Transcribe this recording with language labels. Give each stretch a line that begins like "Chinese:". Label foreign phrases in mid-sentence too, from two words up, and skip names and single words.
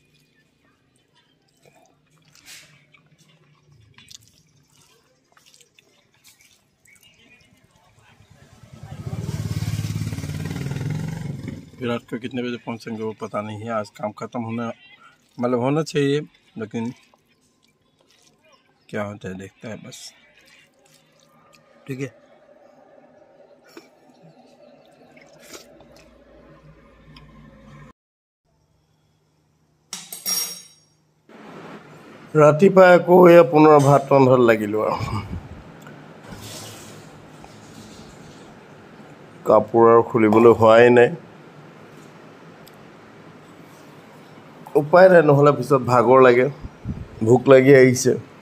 Hindi: विराट को कितने बजे पहुंचेंगे वो पता नहीं है। आज काम खत्म होना चाहिए, लेकिन क्या होता है देखता है बस। ठीक है,
Assamese: ৰাতিপুৱা আকৌ এয়া পুনৰ ভাত ৰন্ধাত লাগিলোঁ আৰু। কাপোৰ আৰু খুলিবলৈ হোৱাই নাই, উপায় নাই, নহ'লে পিছত ভাগৰ লাগে, ভোক লাগি আহিছে।